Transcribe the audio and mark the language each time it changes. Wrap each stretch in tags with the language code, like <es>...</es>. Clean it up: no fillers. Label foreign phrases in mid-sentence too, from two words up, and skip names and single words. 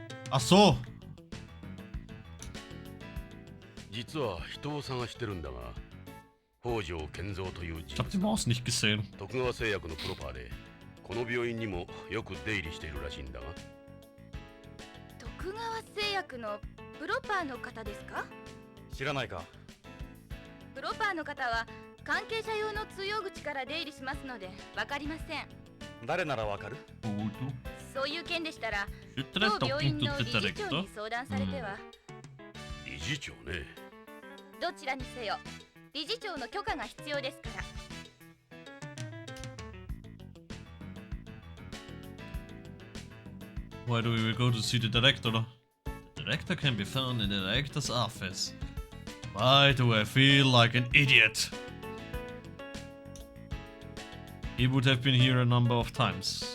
<de>Ach so.</de> <ja>実は人を探してるんだが、北条健三という</ja> <de>Ich hab die Maus nicht gesehen.</de> <ja>徳川製薬のプロパーで、この病院にもよく出入りしているらしいんだが。徳川製薬のプロパーの方ですか？知らないか。プロパーの方は関係者用の通用口から出入りしますのでわかりません。誰ならわかる？そういう件でしたら、</ja> <en>Should I</en> <ja>当</ja> <en>talk</en> <ja>病院</ja> <en>to</en> <ja>の</ja> <en>the</en> <ja>理事長</ja> <en>director?</en> <ja>に相談されては。理事長ね。どちらにせよ、理事長の許可が必要ですから。</ja> <en>Why do we go to see the director? The director can be found in the director's office. Why do I feel like an idiot? He would have been here a number of times.</en>